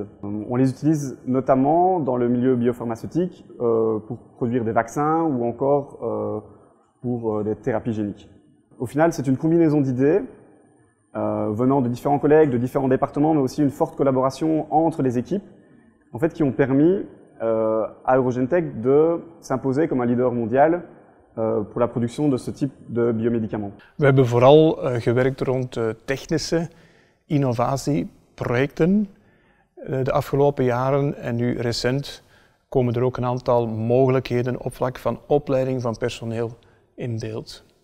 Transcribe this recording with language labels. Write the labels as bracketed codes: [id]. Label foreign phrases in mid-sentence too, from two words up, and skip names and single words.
[fr] On les utilise notamment dans le milieu biopharmaceutique pour produire des vaccins ou encore pour des thérapies géniques. Au final, c'est une combinaison d'idées venant de différents collègues, de différents départements, mais aussi une forte collaboration entre les équipes, en fait, qui ont permis à Eurogentech de s'imposer comme un leader mondial pour la production de ce type de biomédicaments. [nl] We hebben vooral gewerkt rond technische innovatieprojecten de afgelopen jaren en nu recent komen er ook een aantal mogelijkheden op vlak van opleiding van personeel in beeld.